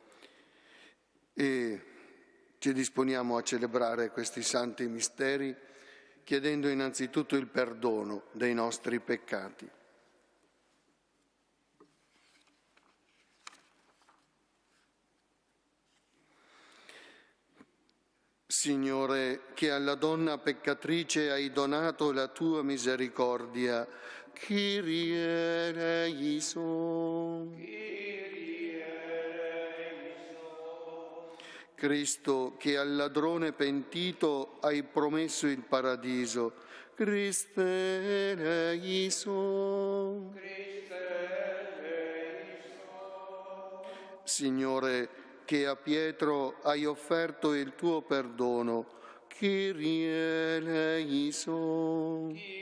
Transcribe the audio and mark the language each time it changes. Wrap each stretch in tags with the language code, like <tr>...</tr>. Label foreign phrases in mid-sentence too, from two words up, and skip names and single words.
<it>E ci disponiamo a celebrare questi santi misteri chiedendo innanzitutto il perdono dei nostri peccati. Signore, che alla donna peccatrice hai donato la tua misericordia,</it> <el>Κύριε ελέησον.</el> <it>Cristo, che al ladrone pentito hai promesso il paradiso,</it> <el>Χριστέ ελέησον.</el> <it>Signore, che a Pietro hai offerto il tuo perdono,</it> <el>Κύριε ελέησον.</el>